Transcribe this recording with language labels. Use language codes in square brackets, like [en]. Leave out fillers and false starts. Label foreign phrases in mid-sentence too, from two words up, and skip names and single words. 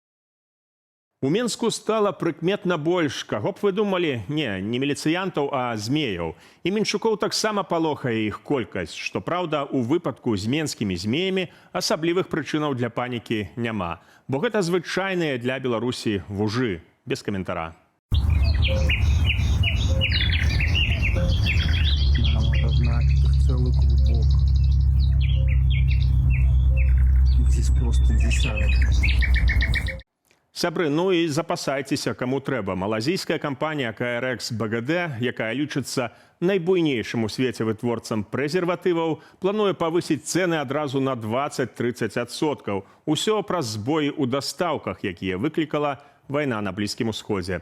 [be] У Менску стала прыкметна больш. Каго б вы думалі? Не міліцыянтаў, а змеяў. І менчукоў таксама палохае іх колькасць. Што праўда, у выпадку з менскімі змеямі асаблівых прычынаў для панікі няма. Бо гэта звычайныя для Беларусі вужы. Без каментара. [ru] Целый клубок. Здесь просто десяток. [be] Сябры, ну і запасайцеся, каму трэба. Малазійская кампанія KRX БГД, якая лічыцца найбуйнейшым у свеце вытворцам прэзерватываў, плануе павысіць цэны адразу на 20-30%. Усё праз збоі ў дастаўках, якія выклікала вайна на Блізкім Усходзе.